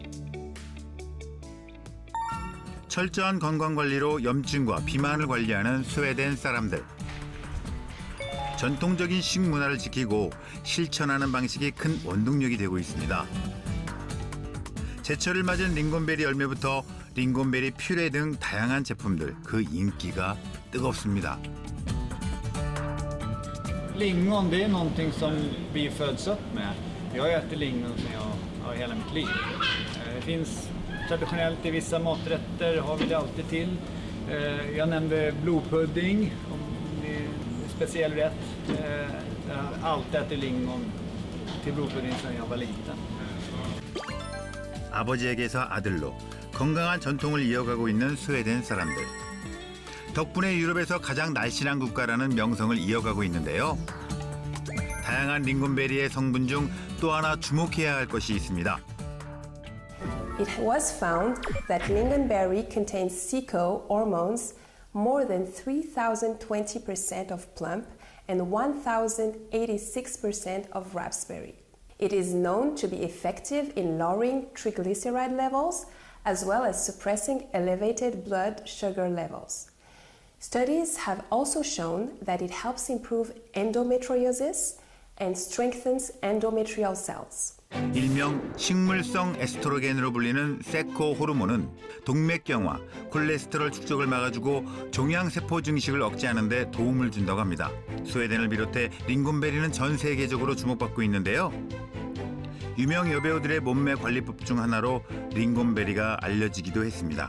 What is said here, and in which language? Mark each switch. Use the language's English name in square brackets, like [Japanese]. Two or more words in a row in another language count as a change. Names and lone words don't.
[Korean] 철저한 건강관리로 염증과 비만을 관리하는 스웨덴 사람들. 전통적인 식문화를 지키고 실천하는 방식이 큰 원동력이 되고 있습니다. 제철을 맞은 링곤베리 열매부터 링곤베리 퓨레 등 다양한 제품들, 그 인기가 뜨겁습니다. [Swedish] Lingon, det är någonting som vi föds upp med. Jag äter lingon som jag har hela mitt liv. Det finns traditionellt i vissa maträtter, har vi det alltid till. Jag nämnde blodpudding, speciell rätt. Jag har alltid ätit lingon till blodpudding sedan jag var liten. [Korean] 아버지에게서 아들로 건강한 전통을 이어가고 있는 스웨덴 사람들. 덕분에 유럽에서 가장 날씬한 국가라는 명성을 이어가고 있는데요. 다양한 링곤베리의 성분 중 또 하나 주목해야 할 것이 있습니다. [English] It was found that lingonberry contains CICO hormones more than 3,020% of plum and 1,086% of raspberry. It is known to be effective in lowering triglyceride levels as well as suppressing elevated blood sugar levels. Studies have also shown that it helps improve endometriosis and strengthens endometrial cells. [Korean] 일명 식물성 에스트로겐으로 불리는 세코 호르몬은 동맥경화, 콜레스테롤 축적을 막아주고 종양세포 증식을 억제하는 데 도움을 준다고 합니다. 스웨덴을 비롯해 링곤베리는 전 세계적으로 주목받고 있는데요. 유명 여배우들의 몸매 관리법 중 하나로 링곤베리가 알려지기도 했습니다.